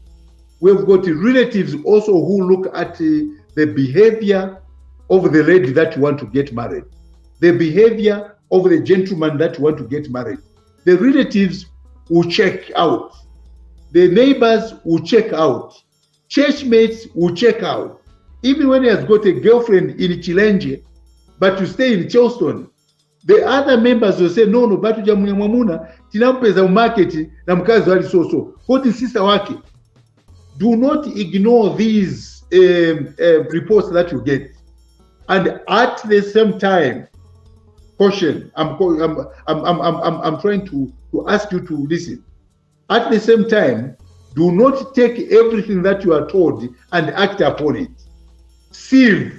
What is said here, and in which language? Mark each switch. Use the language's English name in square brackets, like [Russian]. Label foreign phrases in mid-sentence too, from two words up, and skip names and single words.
[English] We've got relatives also who look at the behavior of the lady that you want to get married, the behavior of the gentleman that you want to get married. The relatives will check out. The neighbors will check out. Church mates will check out. Even when he has got a girlfriend in Chilenje, but you stay in Charleston, the other members will say, no, [Nyanja] batuja mwamuna, tinampeza umarket na mkazi wali so. Koti sister wake. [English] Do not ignore these reports that you get. And at the same time, caution, I'm trying to ask you to listen. At the same time, do not take everything that you are told and act upon it.